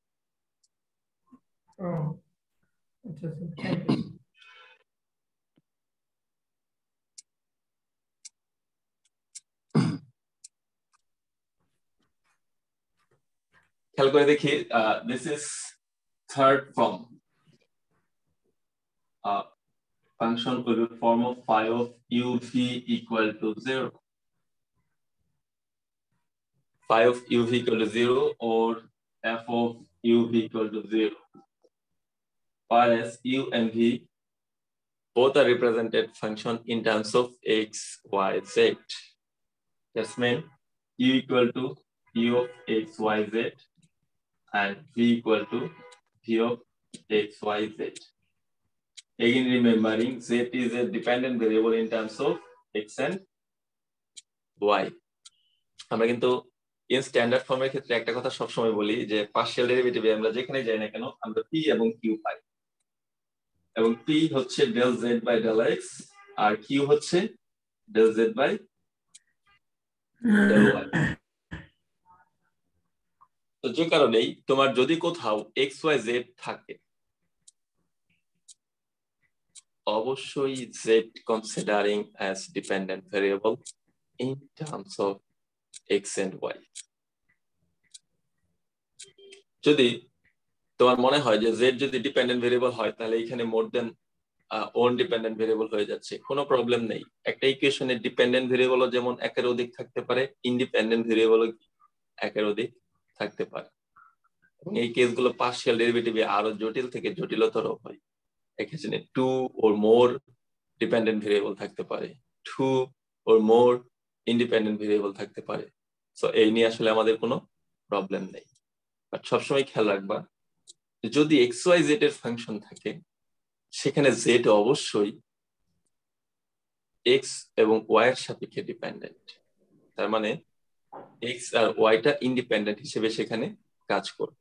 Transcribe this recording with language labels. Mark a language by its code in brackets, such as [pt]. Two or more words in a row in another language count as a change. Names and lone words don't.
[bn] ও আচ্ছা স্যার, [en] thank you. [bn] খেয়াল করে দেখি, [en] this is third form. Function will be form of phi of uv equal to 0. Phi of uv equal to 0 or f of uv equal to 0. Whereas u and v both are represented function in terms of x, y, z. That's mean u equal to u of x, y, z and v equal to v of x, y, z. Again, remembering z is a dependent variable in terms of x and y. [bn] আমরা কিন্তু [en] in standard [bn] ফর্মের ক্ষেত্রে একটা কথা সবসময় বলি যে [en] partial derivative [bn] আমরা যেখানে যাই না কেন আমরা p এবং q পাই, এবং p হচ্ছে [en] del z by del x [bn] আর q হচ্ছে [en] del z by del y। [bn] তো যে কারণেই তোমার যদি কোথাও x, y, z থাকে অবশ্যই [en] z considering as dependent variable in terms of x and y। [bn] যদি তোমার মনে হয় যে z যদি [en] dependent variable [bn] হয় তাহলে এখানে [en] more than one dependent variable [bn] হয়ে যাচ্ছে, কোনো প্রবলেম নেই। একটা ইকুয়েশনের [en] dependent variable [bn] যেমন একের অধিক থাকতে পারে, [en] independent variable [bn] একের অধিক থাকতে পারে। এবং এই কেসগুলো [en] partial derivative [bn] আরো জটিল থেকে জটিলতর হয়। এখানে [en] 2 or more dependent variable [bn] থাকতে পারে, [en] 2 or more independent variable [bn] থাকতে পারে। সো এই নিয়ে আসলে আমাদের কোনো প্রবলেম নেই। বাট সবসময় খেয়াল রাখবা যদি এক্স ওয়াই জেড এর ফাংশন থাকে সেখানে জেড অবশ্যই এক্স এবং ওয়াই এর সাপেক্ষে ডিপেন্ডেন্ট, তার মানে এক্স আর ওয়াইটা ইন্ডিপেন্ডেন্ট হিসেবে সেখানে কাজ করবে।